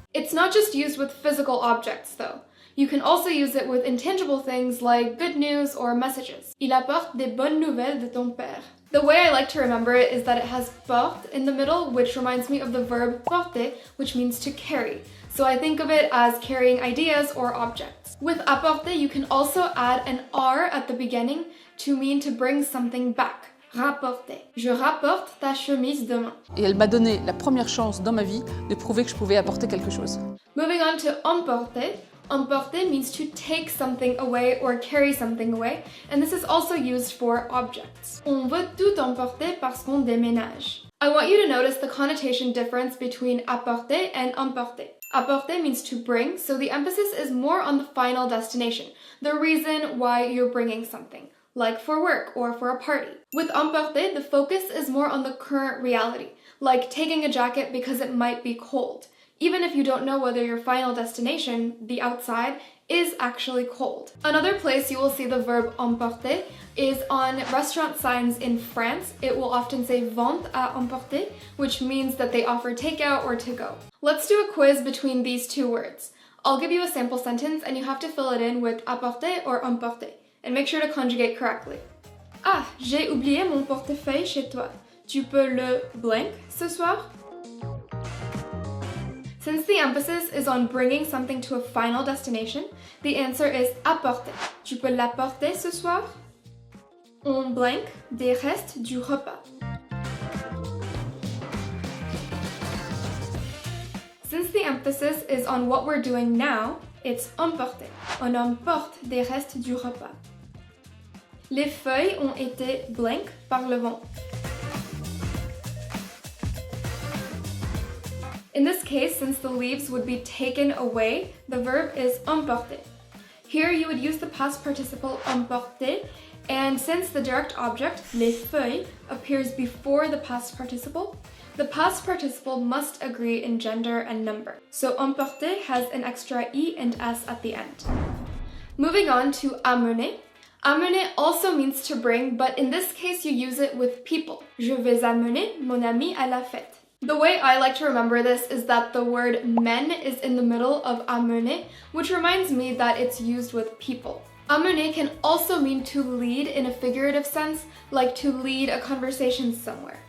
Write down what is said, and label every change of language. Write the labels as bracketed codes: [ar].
[en] It's not just used with physical objects, though. You can also use it with intangible things like good news or messages. [fr] Il apporte des bonnes nouvelles de ton père. [en] The way I like to remember it is that it has porte in the middle, which reminds me of the verb porter, which means to carry. So I think of it as carrying ideas or objects. With apporter, you can also add an R at the beginning to mean to bring something back. [fr] Rapporter. Je rapporte ta chemise demain. Et elle m'a donné la première chance dans ma vie de prouver que je pouvais apporter quelque chose. [en] Moving on to emporter. Emporter means to take something away or carry something away, and this is also used for objects. [fr] On veut tout emporter parce qu'on déménage. [en] I want you to notice the connotation difference between apporter and emporter. Apporter means to bring, so the emphasis is more on the final destination, the reason why you're bringing something, like for work or for a party. With emporter, the focus is more on the current reality, like taking a jacket because it might be cold, even if you don't know whether your final destination, the outside, is actually cold. Another place you will see the verb emporter is on restaurant signs in France. It will often say [fr] vente à emporter, [en] which means that they offer takeout or to go. Let's do a quiz between these 2 words. I'll give you a sample sentence and you have to fill it in with apporter or emporter, and make sure to conjugate correctly. [fr] Ah, j'ai oublié mon portefeuille chez toi. Tu peux le blank ce soir? [en] Since the emphasis is on bringing something to a final destination, the answer is apporter. [fr] Tu peux l'apporter ce soir? On blank des restes du repas. [en] Since the emphasis is on what we're doing now, it's emporter. [fr] On emporte des restes du repas. Les feuilles ont été blank par le vent. [en] In this case, since the leaves would be taken away, the verb is emporter. Here you would use the past participle emporter, and since the direct object, les feuilles, appears before the past participle must agree in gender and number. So emporter has an extra E and S at the end. Moving on to amener. Amener also means to bring, but in this case you use it with people. [fr] Je vais amener mon ami à la fête. [en] The way I like to remember this is that the word men is in the middle of amener, which reminds me that it's used with people. Amener can also mean to lead in a figurative sense, like to lead a conversation somewhere.